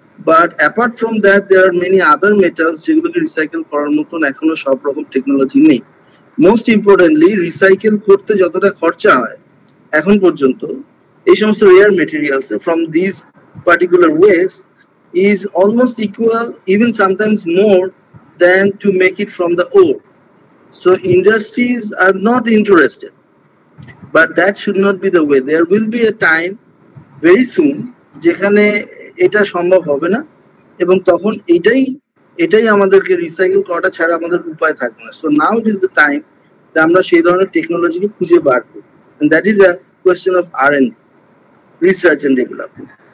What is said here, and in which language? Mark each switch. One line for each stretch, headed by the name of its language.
English: but apart from that there are many other metals
Bangla: যেগুলোকে recycle করার মতন এখনো সব রকম টেকনোলজি নেই।
English: most importantly,
Bangla: রিসাইকেল করতে যতটা খরচা হয় এখন পর্যন্ত এই সমস্ত
English: Rare materials from this particular waste is almost equal, even sometimes more than to make it from the ore. So industries are not interested, but that should not be the way. There will be a time very soon
Bangla: যেখানে এটা সম্ভব হবে না, এবং তখন এটাই আমাদেরকে recycle করাটা ছাড়া আমাদের উপায় থাকবে না।
English: So now it is the time
Bangla: আমরা সেই ধরনের টেকনোলজিকে খুঁজে বার করি।
English: And that is a question of R&D, research and development.